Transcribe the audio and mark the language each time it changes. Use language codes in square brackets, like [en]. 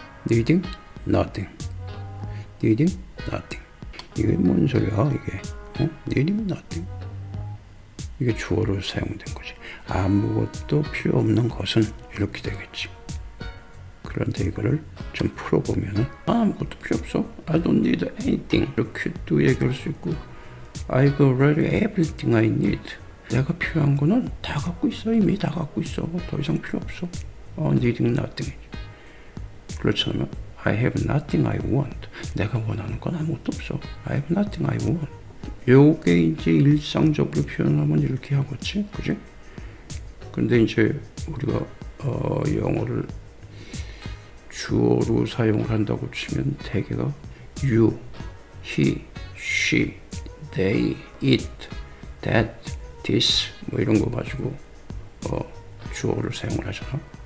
[en] Needing nothing. Needing nothing. [ko] 이게 뭔 소리야 이게? [en] Needing nothing. [ko] 이게 주어로 사용된 거지. 아무것도 필요 없는 것은 이렇게 되겠지. 그런데 이거를 좀 풀어보면은 아무것도 필요 없어. [en] I don't need anything. [ko] 이렇게도 얘기할 수 있고 [en] I've already everything I need. [ko] 내가 필요한 거는 다 갖고 있어. 이미 다 갖고 있어. 더 이상 필요 없어. [en] Needing nothing. [ko] 그렇지 않으면 [en] I have nothing I want. [ko] 내가 원하는 건 아무것도 없어. [en] I have nothing I want. [ko] 요게 이제 일상적으로 표현하면 이렇게 하겠지, 그지? 근데 이제 우리가 영어를 주어로 사용을 한다고 치면 대개가 you, he, she, they, it, that, this 뭐 이런 거 가지고 주어를 사용을 하잖아.